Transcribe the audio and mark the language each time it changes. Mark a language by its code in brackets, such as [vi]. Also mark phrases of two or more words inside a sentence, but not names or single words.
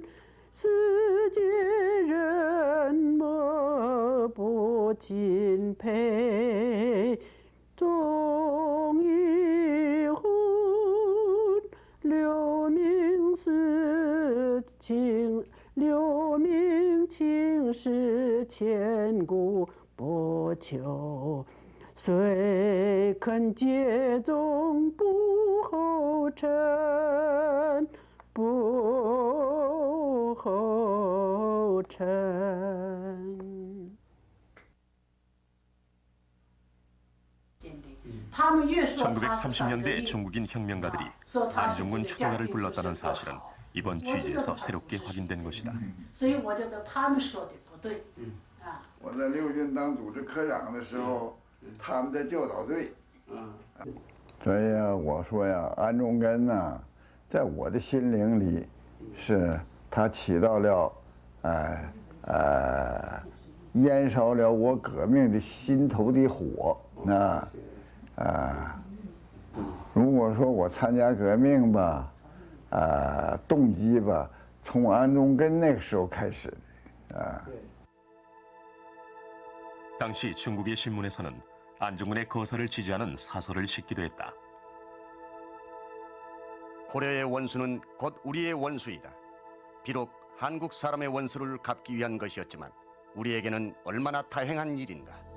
[zh] 世界人莫不敬佩，忠义魂，留名是情，留名情是千古不朽。谁肯竭忠不后尘？不后尘。 [ko] 1930년대 중국인 혁명가들이 안중근 추도가를 불렀다는 사실은 이번 취재에서 새롭게 확인된 것이다. [zh] 我在六军当组织科长的时候，他们的教导队。所以啊，我说呀，安中根呐，在我的心灵里，是他起到了，燃烧了我革命的心头的火。如果说我参加革命吧，动机吧，从安中根那个时候开始的， [ko] 당시 중국의 신문에서는 안중근의 거사를 지지하는 사설을 싣기도 했다. 고려의 원수는 곧 우리의 원수이다. 비록 한국 사람의 원수를 갚기 위한 것이었지만 우리에게는 얼마나 다행한 일인가.